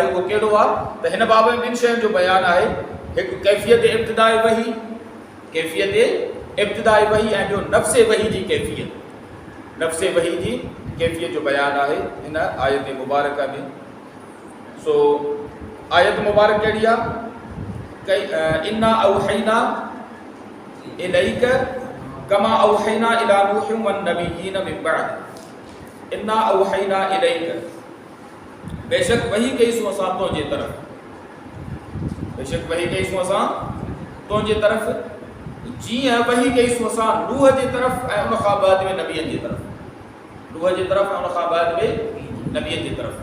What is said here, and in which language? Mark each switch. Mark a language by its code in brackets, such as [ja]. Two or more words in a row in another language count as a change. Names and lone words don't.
[sd] उहो कहिड़ो आहे त हिन बाब में ॿिनि शयुनि जो बयानु आहे। हिकु कैफ़ियत इब्तिदाई वही, कैफ़ियत इब्तिदाई वही, ऐं ॿियो नफ़्स वही जी कैफ़ियत, नफ़्स वही जी कैफ़ियत जो बयानु आहे हिन आयत मुबारक में। सो आयत मुबारक कहिड़ी आहे? [ar] إنا أوحينا إليك كما أوحينا إلى نوح والنبيين من بعد. إنا أوحينا إليك, [sd] बेशक वही कईसूं असां तुंहिंजे तरफ़, बेशक वही कईसूं असां तुंहिंजे तरफ़, जीअं वही कईसूं असां नूह जे तरफ़ ऐं उन खां बाद में नबियनि जे तरफ़, नूह जे तरफ़ ऐं उन खां बाद में नबियनि जे तरफ़।